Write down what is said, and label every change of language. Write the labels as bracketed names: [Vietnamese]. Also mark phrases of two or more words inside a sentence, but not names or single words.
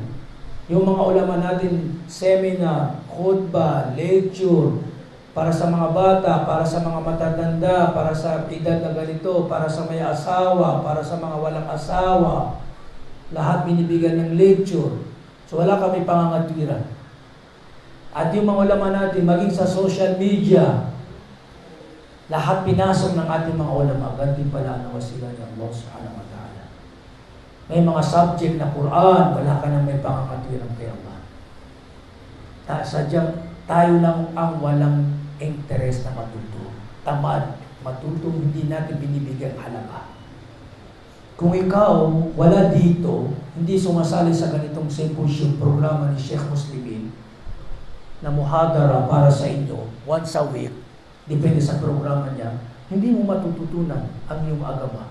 [Filipino] Yung mga ulama natin, seminar, khutbah, lecture, para sa mga bata, para sa mga matatanda, para sa edad na ganito, para sa may asawa, para sa mga walang asawa. Lahat binibigyan ng lecture. So wala kami pangangatwiran. At yung mga ulama natin, maging sa [English] social media, [Filipino] lahat pinasok ng ating mga ulama, gantimpala na sila ni Allah [Arabic] سبحانه وتعالى. [Filipino] May mga subject na Quran, wala ka nang may pangangatwiran kay Allah. Sadyang tayo lang ang walang interest na matuto. Tamad, matuto, hindi natin binibigyan halaga. Kung ikaw wala dito, hindi sumasali sa ganitong symposium programa ni Sheikh Muslimin na muhadara para sa inyo [English] once a week, [Filipino] depende sa programa niya, hindi mo matututunan ang iyong agama.